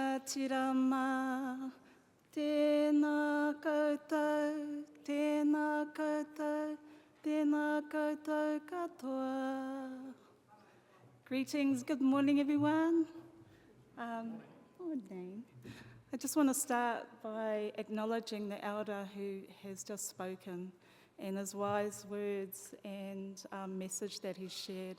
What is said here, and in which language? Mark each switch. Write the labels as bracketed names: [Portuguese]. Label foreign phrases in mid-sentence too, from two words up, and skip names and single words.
[Māori] tirama, tēnā koutou, tēnā koutou, tēnā koutou katoa. [English] Greetings, good morning everyone. Morning. I just want to start by acknowledging the elder who has just spoken and his wise words and message that he shared.